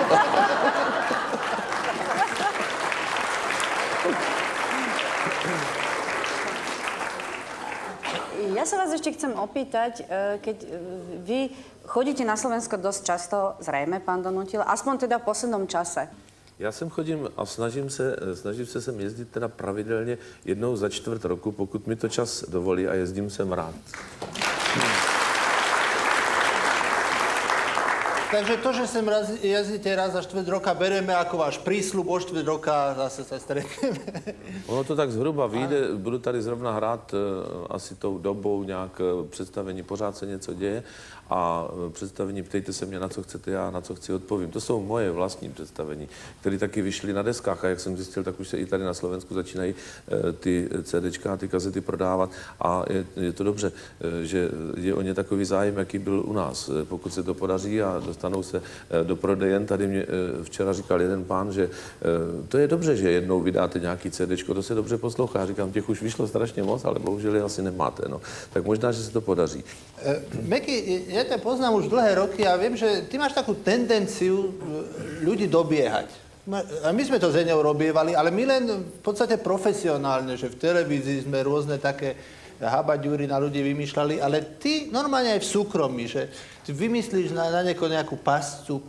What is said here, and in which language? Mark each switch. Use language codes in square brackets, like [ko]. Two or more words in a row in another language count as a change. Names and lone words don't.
[sk] Ja sa vás ešte chcem opýtať, keď vy chodíte na Slovensko dosť často, zrejme, pán Donutil, aspoň teda v poslednom čase. [cs] Já sem chodím a snažím se sem jezdit teda pravidelně jednou za čtvrt roku, pokud mi to čas dovolí a jezdím sem rád. [sk] Takže to, že sem jazdíte raz za štvrť roka, bereme ako váš prísľub, o štvrť roka zase sa stretneme. [cs] Ono to tak zhruba vyjde, budu tady zrovna hrát asi tou dobou nějak představení, pořád se něco děje a představení Ptejte se mě, na co chcete, já na co chci odpovím. To jsou moje vlastní představení, které taky vyšly na deskách a jak jsem zjistil, tak už se i tady na Slovensku začínají ty CDčka a ty kazety prodávat a je to dobře, že je o ně takový zájem, jaký byl u nás. Pokud se to podaří a dostanou se do prodejen, tady mě včera říkal jeden pán, že to je dobře, že jednou vydáte nějaký CDčko, to se dobře poslouchá. Já říkám, těch už vyšlo strašně moc, ale bohužel je asi nemáte. No. Tak možná, že se to podaří. [sk] Meky, ja ťa poznám už dlhé roky a viem, že ty máš takú tendenciu ľudí dobiehať. A my sme to z Eňou robievali, ale my len v podstate profesionálne, že v televízii sme rôzne také habaďúry na ľudí vymýšľali, ale ty normálne aj v súkromí, že ty vymyslíš na niekoho nejakú pascu.